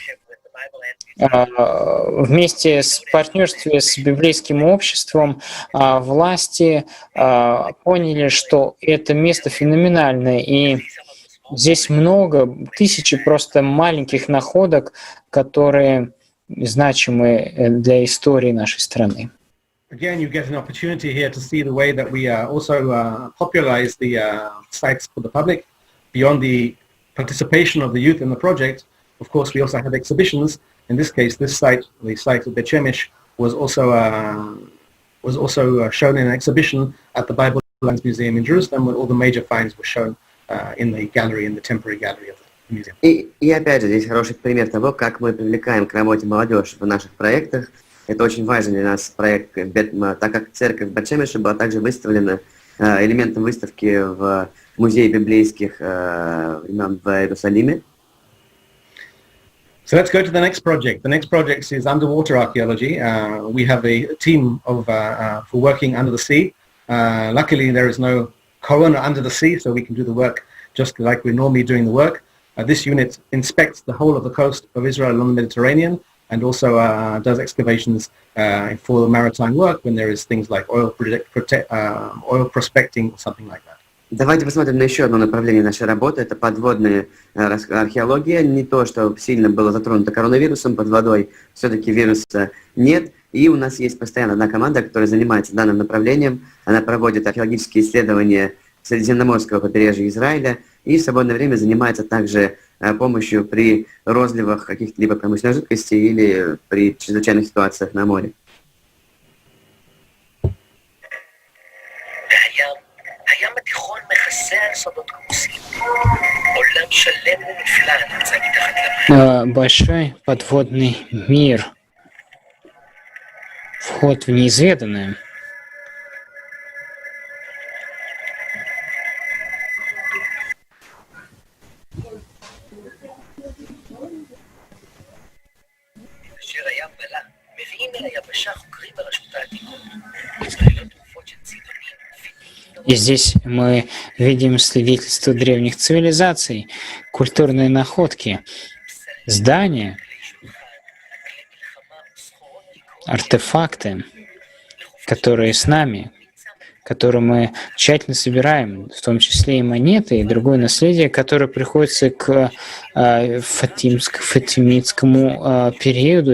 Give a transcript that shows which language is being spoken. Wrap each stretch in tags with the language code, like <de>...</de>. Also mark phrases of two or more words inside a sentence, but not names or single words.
<ru>Вместе в партнерстве с библейским обществом власти поняли, что это место феноменальное, и здесь много, тысячи просто маленьких находок, которые значимы для истории нашей страны.</ru> <en>Again, you get an opportunity here to see the way that we also popularize the sites for the public. Beyond the participation of the youth in the project, of course, we also have exhibitions. In this case, this site, the site of Bechemish, was also shown in an exhibition at the Bible Lands Museum in Jerusalem, where all the major finds were shown in the gallery, in the temporary gallery of the museum.</en> <ru>И опять же, здесь хороший пример того, как мы привлекаем к работе молодежь в наших проектах. Это очень важный для нас проект, так как церковь Бет-Шемеша была также выставлена элементом выставки в музее библейских времен в Иерусалиме.</ru> <en>So let's go to the next project. The next project is underwater archaeology. We have a team for working under the sea. Luckily, there is no corona under the sea, so we can do the work just like we're normally doing the work. This unit inspects the whole of the coast of Israel along the Mediterranean, and also does excavations for maritime work when there is things like oil prospecting or something like that.</en> <ru>Давайте посмотрим на еще одно направление нашей работы. Это подводная археология. Не то, что сильно было затронуто коронавирусом, под водой все-таки вируса нет. И у нас есть постоянно одна команда, которая занимается данным направлением. Она проводит археологические исследования Средиземноморского побережья Израиля и в свободное время занимается также помощью при розливах каких-либо промышленных жидкостей или при чрезвычайных ситуациях на море.</ru> <he>הים התיכון מכסה על סודות כמוסים. עולם שלם ונפלא נמצא מתחת לפני.</he> <ru>Большой подводный мир. Вход в неизведанное.</ru> <he>אשר הים בלע, מביאים אל היבשה חוקרים ברשות העתיקות. ישראליות תרופות של צידונים.</he> <ru>И здесь мы видим свидетельства древних цивилизаций, культурные находки, здания, артефакты, которые с нами, которые мы тщательно собираем, в том числе и монеты, и другое наследие, которое приходится к фатимидскому периоду.</ru>